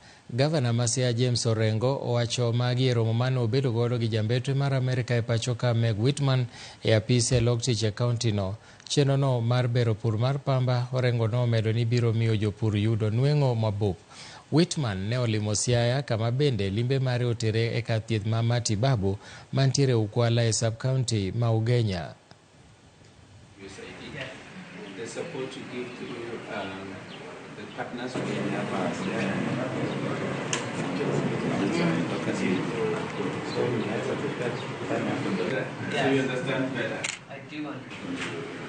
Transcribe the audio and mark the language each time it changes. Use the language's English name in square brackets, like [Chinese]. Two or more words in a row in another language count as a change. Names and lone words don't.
[Luo (Kenya and Tanzania)] Gavana ma Siaya James Orengo owacho magi e romo mane obedo godo gi jambetre mar Amerika e pacho ka Meg Whitman e apise log tich e kaunti no. Chenro no mar bero pur mar pamba Orengo no medo ni biro miyo jopur yudo nweng'o mabup. Whitman ne olimo Siaya kama bende limbe mare otere e kar thieth ma matibabu mantiere Ukwala e sub-county ma Ugenya. [English] The support to give to the partners we have as do you understand better? I do understand.